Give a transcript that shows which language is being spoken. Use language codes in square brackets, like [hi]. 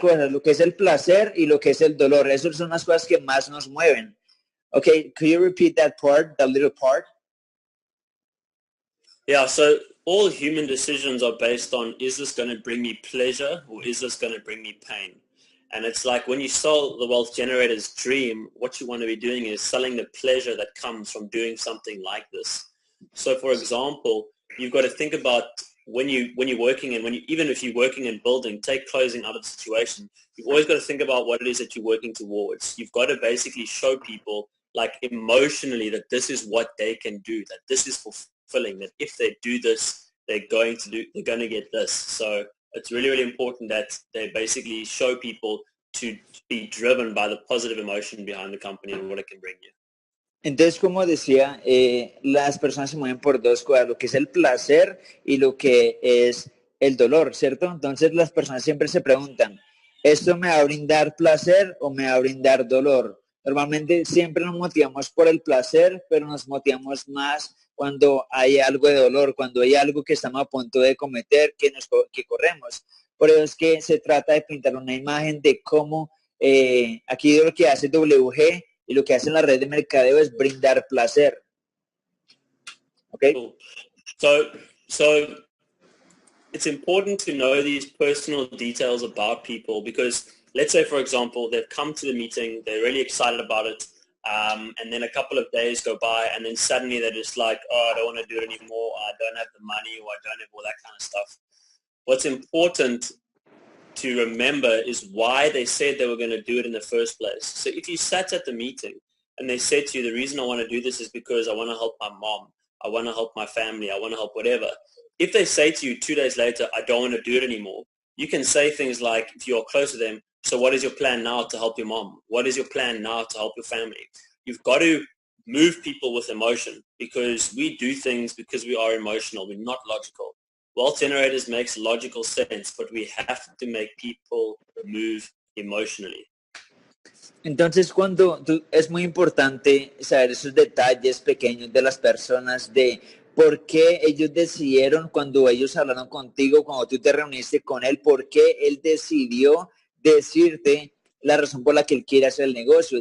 [es] cosas, lo que es el placer y lo que es el dolor. Esas son las cosas que más nos mueven. [en] Okay, could you repeat that part, that little part? Yeah, so all human decisions are based on, is this going to bring me pleasure or is this going to bring me pain? And it's like when you sell the wealth generator's dream, what you want to be doing is selling the pleasure that comes from doing something like this. So for example, you've got to think about when you're working and even if you're working and building, take closing out of the situation. You've always got to think about what it is that you're working towards. You've got to basically show people like emotionally that this is what they can do, that this is fulfilling, that if they do this, they're going to get this. So it's really, really important that they basically show people to be driven by the positive emotion behind the company and what it can bring you. [es] Entonces, como decía, las personas se mueven por dos cosas, lo que es el placer y lo que es el dolor, ¿cierto? Entonces, las personas siempre se preguntan, ¿esto me va a brindar placer o me va a brindar dolor? Normalmente siempre nos motivamos por el placer, pero nos motivamos más cuando hay algo de dolor, cuando hay algo que estamos a punto de cometer, que corremos. Por eso es que se trata de pintar una imagen de cómo aquí lo que hace WG y lo que hace en la red de mercadeo es brindar placer. [en] Okay? Cool. So it's important to know these personal details about people because let's say, for example, they've come to the meeting, they're really excited about it, and then a couple of days go by and then suddenly they're just like, oh, I don't want to do it anymore, I don't have the money, or I don't have all that kind of stuff. What's important to remember is why they said they were going to do it in the first place. So if you sat at the meeting and they said to you, the reason I want to do this is because I want to help my mom, I want to help my family, I want to help whatever. If they say to you 2 days later, I don't want to do it anymore, you can say things like, if you're close to them, so what is your plan now to help your mom? What is your plan now to help your family? You've got to move people with emotion because we do things because we are emotional. We're not logical. Wealth generators makes logical sense, but we have to make people move emotionally. [es] Entonces, es muy importante saber esos detalles pequeños de las personas, de por qué ellos decidieron cuando ellos hablaron contigo, cuando tú te reuniste con él, por qué él decidió decirte la razón por la que él quiere hacer el negocio.